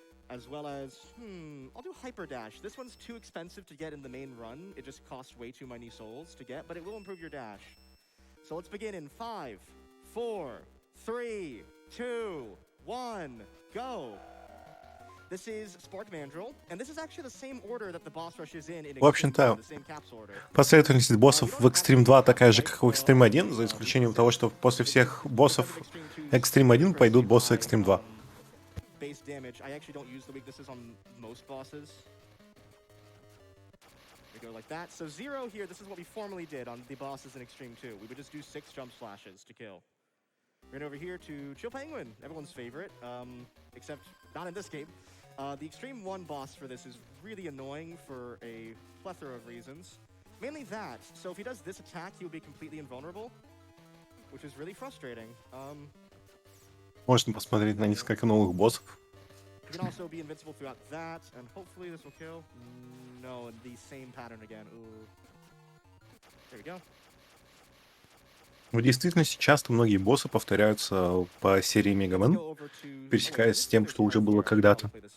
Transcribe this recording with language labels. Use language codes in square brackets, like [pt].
[en] As well as, I'll do Hyper Dash. This one's too expensive to get in the main run. It just costs way too many souls to get, but it will improve your dash. So let's begin in 5, 4, 3, 2, 1, go. This is Spark Mandrill, and this is actually the same order that the boss rush is in [ru] В общем-то, [en] the same capsule order. [ru] последовательность боссов в Xtreme 2 такая же, как в Xtreme 1, за исключением того, что после всех боссов Xtreme 1 пойдут боссы Xtreme 2. [en] Base damage. I actually don't use the weaknesses on most bosses. We go like that. So 0 here, this is what we formerly did on the bosses in Xtreme 2. We would just do 6 jump splashes to kill. Right over here to Chill Penguin, everyone's favorite, except not in this game. The Xtreme 1 boss for this is really annoying for a plethora of reasons. Mainly that. So if he does this attack, he'll be completely invulnerable, which is really frustrating. [ru] Можно посмотреть на несколько новых боссов. [en] You can also be invincible throughout that, and hopefully this will kill. No, in the same pattern again. Ooh. There we go. [ru] В действительности часто многие боссы повторяются по серии Mega Man, пересекаясь с тем, что уже было когда-то.